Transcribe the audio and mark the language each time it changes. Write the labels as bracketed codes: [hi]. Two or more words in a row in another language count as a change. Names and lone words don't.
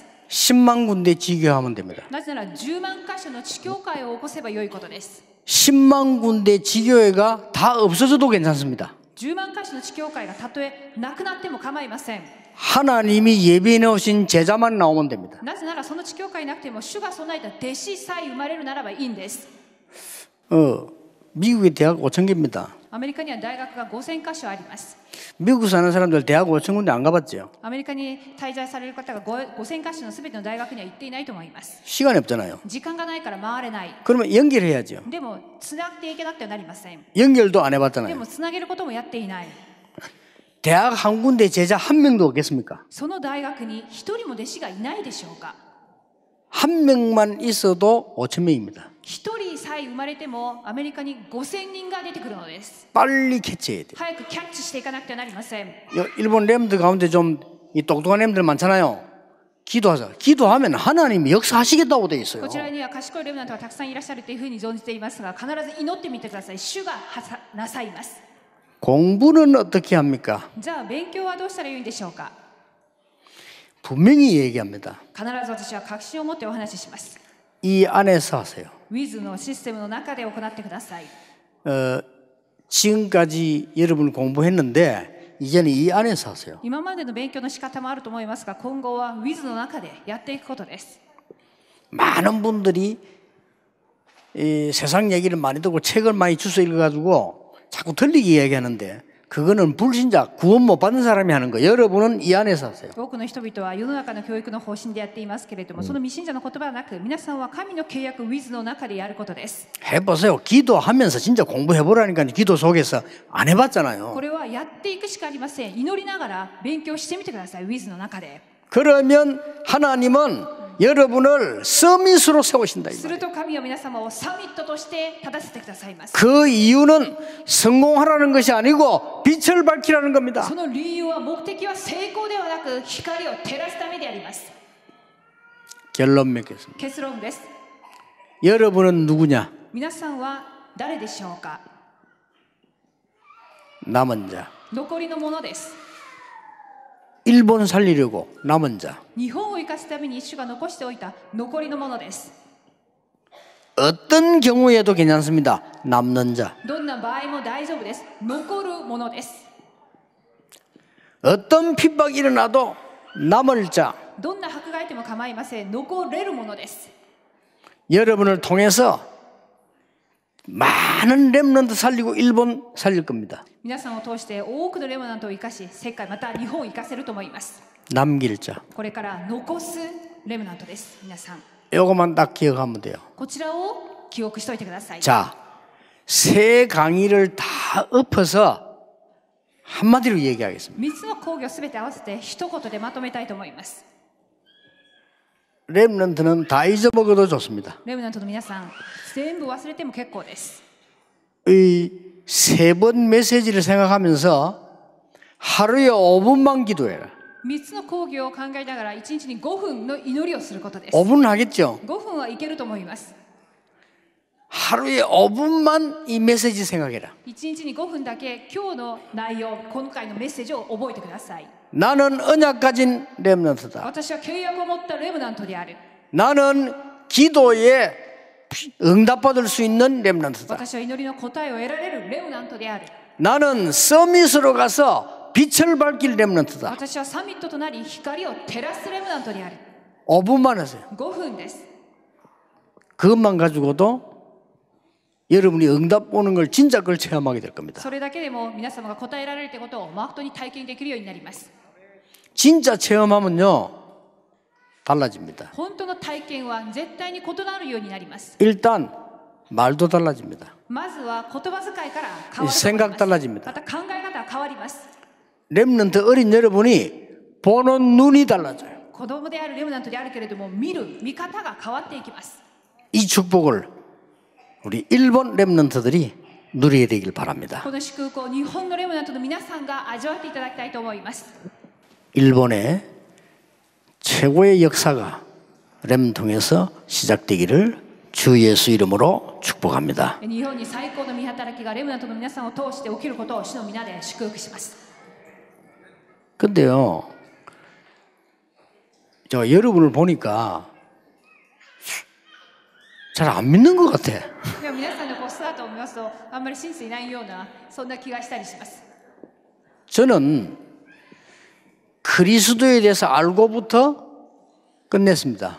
[ko] 10만 군데 지교하면 됩니다. [ja] なぜなら10万箇所の地教会を起こせば良いことです。 [ko] 10만 군데 지교회가 다 없어져도 괜찮습니다. [ja] 10 万箇所の地教会がたとえなくなっても構いません。 [ko] 하나님이 예비해 놓으신 제자만 나오면 됩니다. [ja] なぜならその地教会なくても主が備えた弟子さえ生まれるならばいいんです。 [ko] 미국의 대학 5천 개입니다. [ja] アメリカには大学が5000箇所あります。 [ko] 미국 사는 사람들 대학 5천 군데 안 가봤죠? [ja] アメリカに滞在される方が5000箇所のすべての大学には行っていないと思います。 [ko] 시간이 없잖아요. [ja] 時間がないから回れない。 [ko] 그러면 연결해야죠. [ja] でもつなげていけなくてはなりません。 [ko] 연결도 안 [ja] で [ko] 해봤잖아요. [ja] もつなげることもやっていない。 [ko] 대학 한 군데 제자 한 명도 없겠습니까? [ja] その大学に一人も弟子がいないでしょうか。 [ko] 한 명만 있어도 5천 명입니다. [ja] 一人さえ生まれてもアメリカに5000人が出てくるのです。 [ko] 빨리 캐치해야 돼요. [ja] 早くキャッチしていかなくてはなりません。 [ko] 일본 렘들 가운데 좀 이 똑똑한 렘들 많잖아요. 기도하자. 기도하면 하나님이 역사하시겠다고 돼 있어요. [ja] こちらには賢いレムナントがたくさんいらっしゃるというふうに存じていますが、必ず祈ってみてください。主がなさいます。 [ko] 공부는 어떻게 합니까? [ja] じゃあ勉強はどうしたらいいんでしょうか。 [ko] 분명히 얘기합니다. [ja] 必ず私は確信を持ってお話しします。 [ko] 이 안에서 하세요. [ja] Wiz のシステムの中で行ってください。 [ko] 지금까지 여러분 공부했는데 이제는 이 안에서 하세요. [ja] 今までの勉強の仕方もあると思いますが、今後は Wiz の中でやっていくことです。 [ko] 많은 분들이 이 세상 얘기를 많이 듣고 책을 많이 주워 읽어가지고 자꾸 틀리게 얘기하는데 그거는 불신자, 구원 못 받는 사람이 하는 거예요. 여러분은 이 안에서 하세요. [ja] 多くの人々は世の中の教育の方針でやっていますけれども、その未信者の言葉はなく、皆さんは神の契約 Wiz の中でやることです。 [ko] 해보세요. 기도하면서 진짜 공부해보라니까 기도 속에서 안 해봤잖아요. [ja] これはやっていくしかありません。祈りながら勉強してみてください。Wiz の中で。 [ko] 그러면 하나님은 여러분을 서밋으로 세우신다. [ja] すると神は皆様をサミットとして立たせてくださいます。 [ko] 그 이유는 성공하라는 것이 아니고 빛을 밝히라는 겁니다. [ja] その理由は目的は成功ではなく光を照らすためであります。 [ko] 결론 맺겠습니다. [ja] 結論です。 [ko] 여러분은 누구냐? [ja] 皆さんは誰でしょうか。 [ko] 남은 자. [ja] 残りのものです。 [ko] 일본 살리려고 남은 자. [ja] 日本を生かすために主が残しておいた残りのものです。 [ko] 어떤 경우에도 괜찮습니다. 남는 자. [ja] どんな場合も大丈夫です。残るものです。 [ko] 어떤 핍박이 일어나도 남을 자. [ja] どんな迫害でも構いません。残れるものです。 [ko] 여러분을 통해서 많은 렘넌트 살리고 일본 살릴 겁니다. [ja] 皆さんを通して多くのレムナントを生かし、世界また日本を生かせると思います。 [ko] 남길 자. [ja] これから残すレムナントです。皆さん、 [ko] 요것만 딱 기억하면 돼요. [ja] こちらを記憶しておいてください。 [ko] 자, 세 강의를 다 엎어서 한마디로 얘기하겠습니다. [ja] 3つの講義をすべて合わせて一言でまとめたいと思います。 [ko] 렘넌트는 다 잊어먹어도 좋습니다. [ja] レムナントの皆さん、全部忘れても結構です。 [ko] 이 세 번 메시지를 생각하면서 하루에 5분만 기도해라. [ja] 3 つの講義を考えながら1日に5分の祈りをすることです。 [ko] 5분 하겠죠? [ja] 5 分はいけると思います。 [ko] 하루에 5분만 이 메시지 생각해라. [ja] 1 日に5分だけ今日の内容、今回のメッセージを覚えてください。 [ko] 나는 언약 가진 렘넌트다. [ja] 私は契約を持ったレムナントである。 [ko] 나는 기도에 응답받을 수 있는 렘넌트다. [ja] 私は祈りの答えを得られるレムナントである。 [ko] 나는 서밋으로 가서 빛을 밝힐 렘넌트다. [ja] 私はサミットとなり光を照らすレムナントである。 [ko] 5분만 하세요. [ja] 5 分です。 [ko] 그것만 가지고도 여러분이 응답 오는 걸 진짜 그걸 체험하게 될 겁니다. [ja] それだけでも皆様が答えられるということを誠に体験できるようになります。 [ko] 진짜 체험하면요 달라집니다. [ja] 本当の体験は絶対に異なるようになります。 [ko] 일단 말도 달라집니다. [ja] まずは言葉遣いから変わると思います。 [ko] 생각 달라집니다. [ja] また考え方は変わります。 [ko] 렘넌트 어린 여러분이 보는 눈이 달라져요. [ja] 子供であるレムナントであるけれども見る見方が変わっていきます。 [ko] 이 축복을 우리 일본 렘넌트들이 누리게 되길 바랍니다. [ja] この祝福を日本のレムナントの皆さんが味わっていただきたいと思います。 [ko] 일본의 최고의 역사가 렘 통해서 시작되기를 주 예수 이름으로 축복합니다. [ja] 日本に最高の見働きがレムナントの皆さんを通して起きることを主の皆で祝福します。 [ko] 근데요, 저 여러분을 보니까 잘 안 믿는 것 같아. [ja] でも皆さんのこう姿を見ますとあんまり信じていないようなそんな気がしたりします。 [ko] 저는 그리스도에 대해서 알고부터 끝냈습니다.